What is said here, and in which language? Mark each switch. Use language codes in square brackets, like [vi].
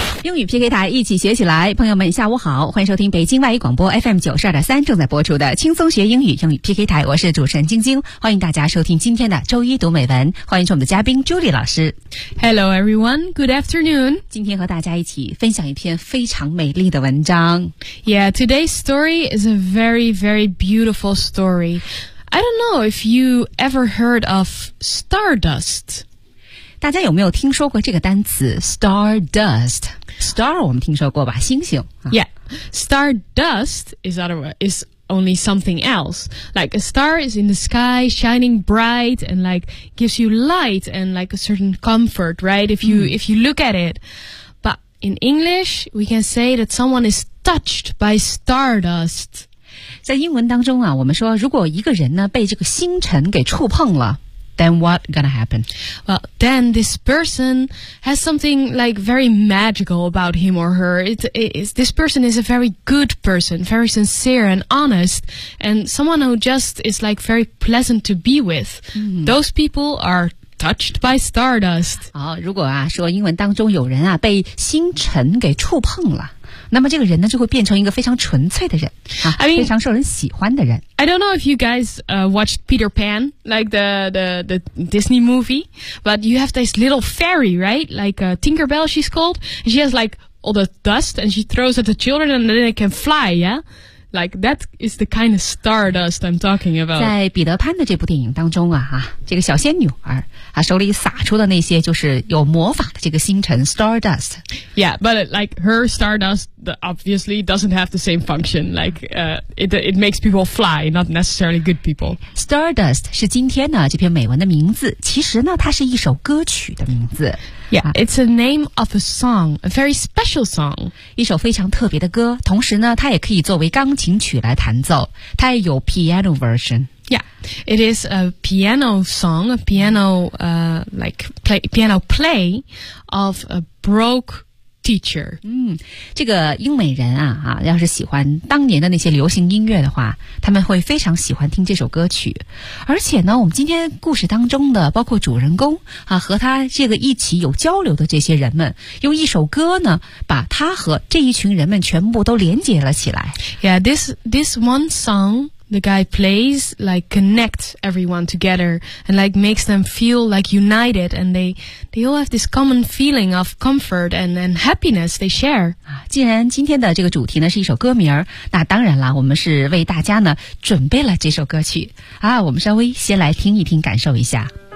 [zh] 英语 PK 台一起学起来，朋友们下午好，欢迎收听北京外语广播 FM 92.3正在播出的轻松学英语英语 PK 台，我是主持人晶晶，欢迎大家收听今天的周一读美文，欢迎我们的嘉宾 Julie 老师。 [en] Hello everyone, good afternoon. [zh] 今天和大家一起分享一篇非常美丽的文章。 [en] Yeah, today's story is a very, very beautiful story. I don't know if you ever heard of stardust. [zh] 大家有没有听说过这个单词 stardust? Star 我们听说过吧，星星。 [en] Yeah, stardust is only something else. Like a star is in the sky, shining bright, and like gives you light and like a certain comfort, right? If you look at it. But in English, we can say that someone is touched by stardust. [zh] 在英文当中啊，我们说如果一个人呢被这个星辰给触碰了， [en] Then what gonna happen? Well, then this person has something like very magical about him or her. This person is a very good person, very sincere and honest, and someone who just is like very pleasant to be with. Those people are touched by stardust. [zh] 好，如果啊说英文当中有人啊被星辰给触碰了。那么这个人呢就会变成一个非常纯粹的人、啊、 [en] I mean, [zh] 非常受人喜欢的人。 [en] I don't know if you guys watched Peter Pan, like the Disney movie, but you have this little fairy, right? Like Tinkerbell, she's called. She has like all the dust and she throws at the children and then they can fly, yeah? Like, that is the kind of stardust I'm talking about. [zh] 在彼得潘的这部电影当中啊，这个小仙女儿她手里撒出的那些就是有魔法的这个星辰 stardust. [en] Yeah, but like her stardust obviously doesn't have the same function. Like, it makes people fly, not necessarily good people. [zh] Stardust 是今天呢这篇美文的名字，其实呢它是一首歌曲的名字。 [en] Yeah, it's a name of a song, a very special song. [zh] 一首非常特别的歌，同时呢它也可以作为钢琴曲来弹奏，它也有 piano version. [en] Yeah, it is a piano song, a piano, piano play of a broke teacher. [zh] 这个英美人啊，要是喜欢当年的那些流行音乐的话，他们会非常喜欢听这首歌曲。而且呢，我们今天故事当中的，包括主人公啊，和他这个一起有交流的这些人们，用一首歌呢，把他和这一群人们全部都连接了起来。 [en] Yeah, this one song the guy plays like connects everyone together and like makes them feel like united and they all have this common feeling of comfort and happiness they share. [zh] 既然今天的这个主题呢是一首歌名，那当然了，我们是为大家呢准备了这首歌曲啊，我们稍微先来听一听，感受一下。